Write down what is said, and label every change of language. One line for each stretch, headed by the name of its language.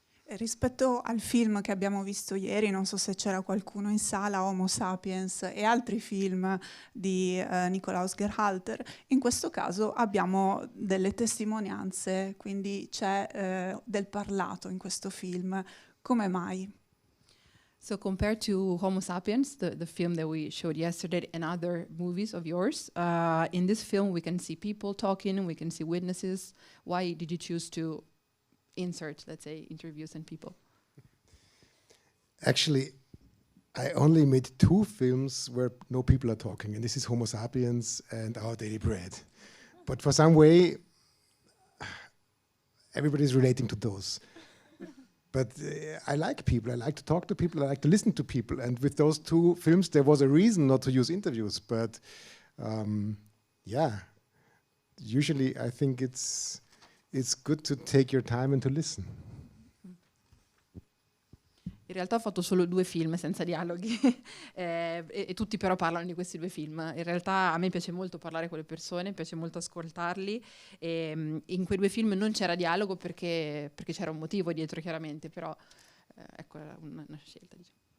Italian: Rispetto al film che abbiamo visto ieri, non so se c'era qualcuno in sala, Homo Sapiens e altri film di Nikolaus Gerhalter, in questo caso abbiamo delle testimonianze, quindi c'è del parlato in questo film. Come mai?
English: So compared to Homo Sapiens, the film that we showed yesterday, and other movies of yours, in this film we can see people talking, we can see witnesses. Why did you choose to insert, let's say, interviews and people? Actually, I only made 2 films where no people are talking, and this is Homo Sapiens and Our Daily Bread. But for some way, everybody's relating to those. But I like people, I like to talk to people, I like to listen to people. And with those 2 films, there was a reason not to use interviews. But yeah, usually I think it's good to take your time and to listen.
Italian: In realtà ho fatto solo 2 film senza dialoghi e tutti però parlano di questi 2 film. In realtà a me piace molto parlare con le persone, piace molto ascoltarli e in quei 2 film non c'era dialogo perché c'era un motivo dietro chiaramente, però ecco una scelta, diciamo.